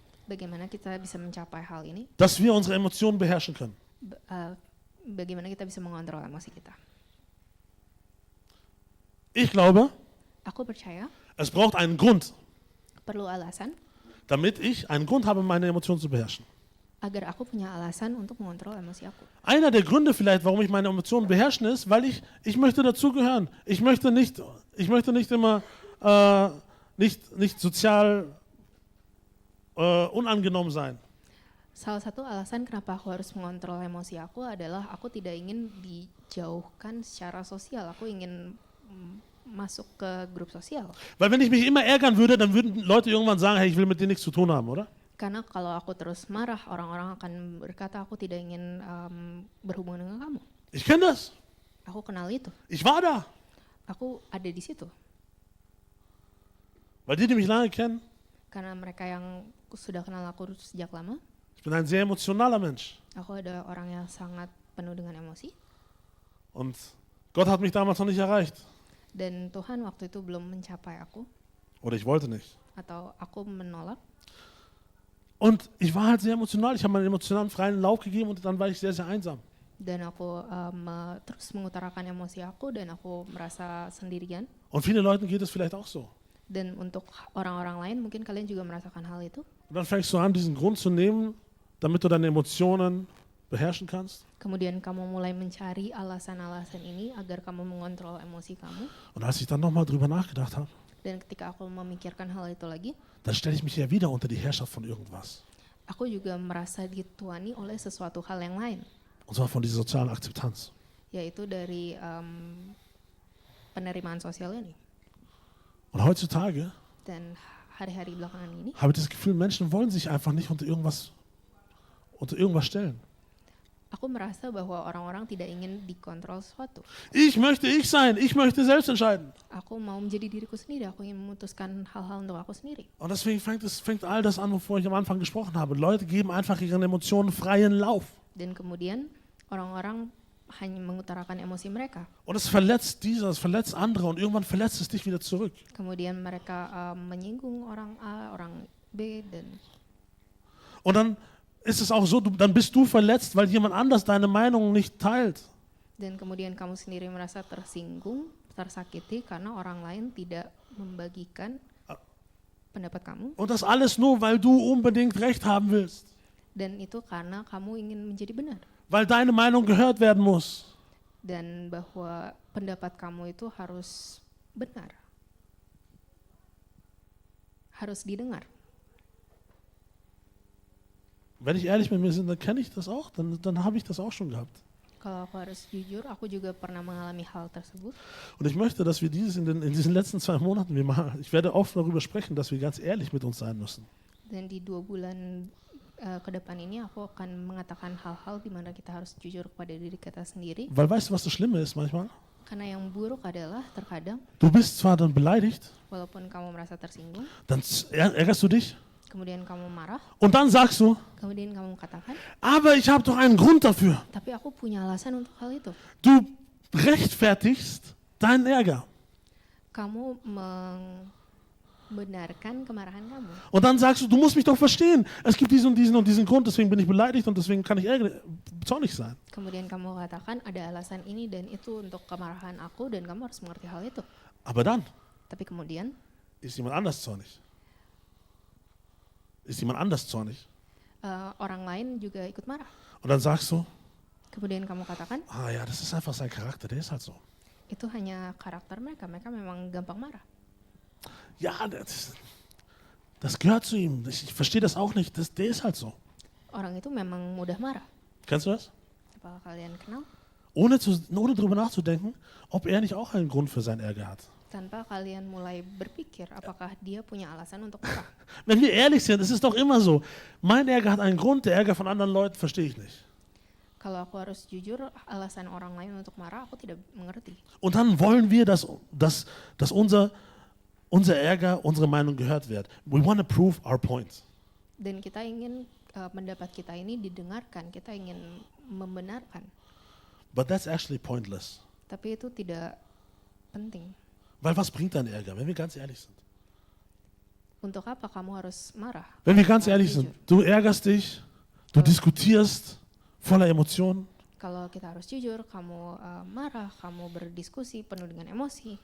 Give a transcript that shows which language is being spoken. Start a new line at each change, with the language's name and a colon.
Indonesian: Bagaimana kita bisa mencapai hal ini?
German: dass wir unsere Emotionen beherrschen können?
Indonesian: Bagaimana kita bisa mengontrol emosi kita?
German: Ich glaube,
Indonesian: Aku percaya
German: es braucht einen Grund,
Indonesian: perlu alasan
German: damit ich einen Grund habe, meine Emotionen zu beherrschen.
Indonesian: agar aku punya alasan untuk mengontrol emosi aku.
German: Einer der Gründe vielleicht, warum ich meine Emotionen beherrschen, ist, weil ich möchte dazugehören. Ich möchte nicht immer nicht sozial unangenommen sein.
Indonesian: Salah satu alasan kenapa aku harus mengontrol emosi aku adalah aku tidak ingin dijauhkan secara sosial. Aku ingin masuk ke grup sosial.
German: Weil wenn ich mich immer ärgern würde, dann würden Leute irgendwann sagen, hey, ich will mit dir nichts zu tun haben, oder?
Indonesian: Karena kalau aku terus marah, orang-orang akan berkata aku tidak ingin berhubungan dengan kamu.
German: Ich kenne das.
Indonesian: Aku kenal itu.
German: Ich war da.
Indonesian: Aku ada di situ.
German: Weil die mich lange kennen,
Indonesian: Karena mereka yang sudah kenal aku sejak lama,
German: ich bin ein sehr emotionaler Mensch.
Indonesian: aku ada orang yang sangat penuh dengan emosi.
German: Und Gott hat mich damals noch nicht erreicht.
Indonesian: Dan Tuhan waktu itu belum mencapai aku,
German: Oder ich wollte nicht.
Indonesian: atau aku menolak.
German: Und ich war halt sehr emotional. Ich habe meinen emotionalen freien Lauf gegeben und dann war ich sehr, sehr einsam.
Indonesian: Dan aku terus mengutarakan emosi aku dan aku merasa sendirian.
German: Und vielen Leuten geht es vielleicht auch so.
Indonesian: Dan untuk orang-orang lain mungkin kalian juga merasakan hal itu.
German: Und dann fängst du an, diesen Grund zu nehmen, damit du deine Emotionen beherrschen kannst.
Indonesian: Kemudian kamu mulai mencari alasan-alasan ini agar kamu mengontrol emosi kamu.
German: Und als ich dann nochmal drüber nachgedacht habe,
Indonesian: Dan ketika aku memikirkan hal itu lagi,
German: dann stelle ich mich ja wieder unter die Herrschaft von irgendwas.
Indonesian: aku juga merasa dituani oleh sesuatu hal yang lain,
German: Und zwar von dieser sozialen Akzeptanz.
Indonesian: yaitu dari penerimaan sosial ini.
German: Und heutzutage
Indonesian: Dan hari-hari belakangan ini,
German: habe ich das Gefühl, Menschen wollen sich einfach nicht unter irgendwas stellen.
Indonesian: aku merasa bahwa orang-orang tidak ingin dikontrol sesuatu.
German: Ich möchte ich sein, ich möchte selbst entscheiden.
Indonesian: Aku mau menjadi diriku sendiri, aku ingin memutuskan hal-hal untuk aku sendiri.
German: Und deswegen fängt all das an, wovor ich am Anfang gesprochen habe. Leute geben einfach ihren Emotionen freien Lauf.
Indonesian: Dan kemudian orang-orang hanya mengutarakan emosi mereka.
German: Und es verletzt diese, es verletzt andere und irgendwann verletzt es dich wieder zurück.
Indonesian: Kemudian mereka menyinggung orang A, orang B, dan
German: Und dann ist es auch so, dann bist du verletzt, weil jemand anders deine Meinung nicht teilt.
Indonesian: kemudian kamu sendiri merasa tersinggung, tersakiti karena orang lain tidak membagikan pendapat kamu.
German: Und das alles nur, weil du unbedingt Recht haben willst.
Indonesian: Dan itu karena kamu ingin menjadi benar.
German: Weil deine Meinung gehört werden muss.
Indonesian: Dan bahwa pendapat kamu itu harus benar. Harus didengar.
German: Wenn ich ehrlich mit mir bin, dann kenne ich das auch, dann habe ich das auch schon gehabt.
Indonesian: Kalau aku harus jujur, aku juga pernah mengalami hal tersebut.
German: Und ich möchte, dass wir in diesen letzten 2 Monaten, ich werde oft darüber sprechen, dass wir ganz ehrlich mit uns sein müssen.
Indonesian: Dan di 2 bulan ke depan ini aku akan mengatakan hal-hal di mana kita harus jujur kepada diri kita sendiri.
German: Weil weißt du, was das Schlimme ist manchmal?
Indonesian: Karena yang buruk adalah terkadang,
German: Du bist zwar dann beleidigt,
Indonesian: walaupun kamu merasa tersinggung,
German: dann ärgerst du dich
Indonesian: kemudian kamu marah,
German: und dann sagst du,
Indonesian: kemudian kamu katakan,
German: aber ich habe doch einen Grund dafür.
Indonesian: tapi aku punya alasan untuk hal itu.
German: Du rechtfertigst deinen Ärger.
Indonesian: Kamu membenarkan kemarahan kamu.
German: Und dann sagst du, du musst mich doch verstehen. Es gibt diesen und diesen und diesen Grund, deswegen bin ich beleidigt und deswegen kann ich zornig sein.
Indonesian: Kemudian kamu katakan ada alasan ini dan itu untuk kemarahan aku dan kamu harus mengerti hal itu.
German: Aber dann
Indonesian: Tapi kemudian
German: ist jemand anders zornig. Ist jemand anders zornig.
Indonesian: orang lain juga ikut marah.
German: Und dann sagst du,
Indonesian: Kemudian kamu katakan,
German: ah ja, das ist einfach sein Charakter, der ist halt so.
Indonesian: itu hanya karakter mereka, mereka memang gampang marah.
German: Ja, das gehört zu ihm. Ich verstehe das auch nicht, der ist halt so.
Indonesian: Orang itu memang mudah marah.
German: Kennst du das?
Indonesian: Apakah kalian kenal?
German: Ohne darüber nachzudenken, ob er nicht auch einen Grund für seinen Ärger hat.
Indonesian: Tanpa kalian mulai berpikir apakah dia punya alasan untuk marah.
German: Wenn wir ehrlich sind, es ist doch immer so. Mein Ärger hat einen Grund, der Ärger von anderen Leuten verstehe ich nicht.
Indonesian: Kalau aku harus jujur, alasan orang lain untuk marah aku tidak mengerti.
German: Und dann wollen wir, dass unser Ärger, unsere Meinung gehört wird.
English: We want to prove our point.
Indonesian: Dan kita ingin pendapat kita ini didengarkan, kita ingin membenarkan.
English: But that's actually pointless.
Indonesian: Tapi itu tidak penting.
German: Weil was bringt dein Ärger, wenn wir ganz ehrlich sind?
Indonesian: Untuk apa kamu harus marah?
German: Wenn wir ganz
Indonesian: Kamu
German: ehrlich
Indonesian: jujur.
German: sind, du ärgerst dich, du diskutierst voller Emotionen,
Indonesian: Kalau kita harus jujur, kamu marah, kamu berdiskusi penuh dengan emosi,